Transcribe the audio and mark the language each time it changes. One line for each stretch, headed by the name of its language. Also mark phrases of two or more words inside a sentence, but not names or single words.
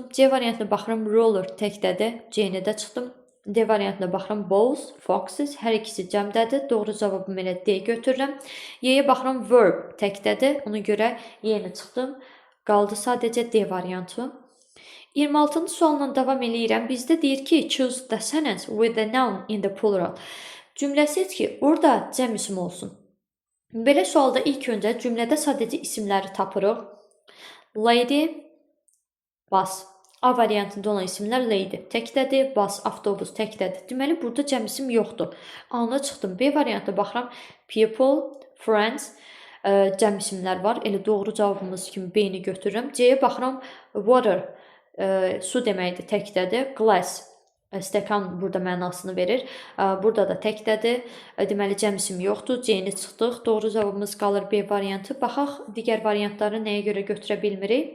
Azerbaijani: C variantına baxıram. Roller təkdədir. C-ni də çıxdım. D variantına baxıram.
English: Balls, foxes
Azerbaijani: hər ikisi cəmdədir. Doğru cavabım elə D götürürəm. Y-yə baxıram. Verb təkdədir. Ona görə Y-ni çıxdım. Qaldı sadəcə D variantı. 26-cı sualla davam eləyirəm. Bizdə deyir ki,
English: choose the sentence with the noun in the plural.
Azerbaijani: Cümləsi ki, orada cəm isim olsun. Belə sualda ilk öncə cümlədə sadəcə isimləri tapırıq.
English: Lady, bus.
Azerbaijani: A variantında olan isimlər lady təkdədir, bus, avtobus təkdədir. Deməli, burada cəm isim yoxdur. A-na çıxdım. B variantına baxıram.
English: People, friends,
Azerbaijani: cəm isimlər var. Elə doğru cavabımız kimi B-ni götürürəm. C-yə baxıram. Water, su deməkdir, təkdədir. Glass, Stəkan burada mənasını verir. Burada da təkdədir. Deməli cəm isim yoxdur. C-ni çıxdıq. Doğru cavabımız qalır B variantı. Baxaq digər variantları nəyə görə götürə bilmirik?